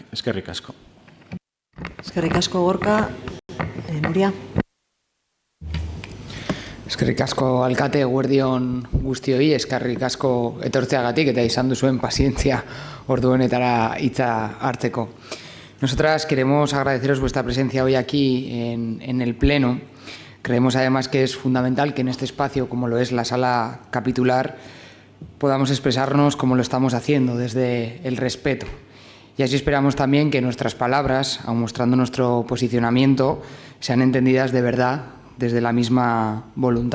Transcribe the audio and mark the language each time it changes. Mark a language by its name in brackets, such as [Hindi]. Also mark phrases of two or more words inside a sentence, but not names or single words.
[Basque] Eskerrik asko. Eskerrik asko, Gorka. Nuria. Eskerrik asko alkate, eguerdion guztioi, eskerrik asko etortzeagatik eta izan duzuen pazientzia ordu honetara hitza hartzeko. [Spanish] Nosotras queremos agradeceros vuestra presencia hoy aquí en el Pleno. Creemos además que es fundamental que en este espacio, como lo es la sala capitular, podamos expresarnos como lo estamos haciendo, desde el respeto. Y así esperamos también que nuestras palabras, aun mostrando nuestro posicionamiento, sean entendidas de verdad desde la misma voluntad.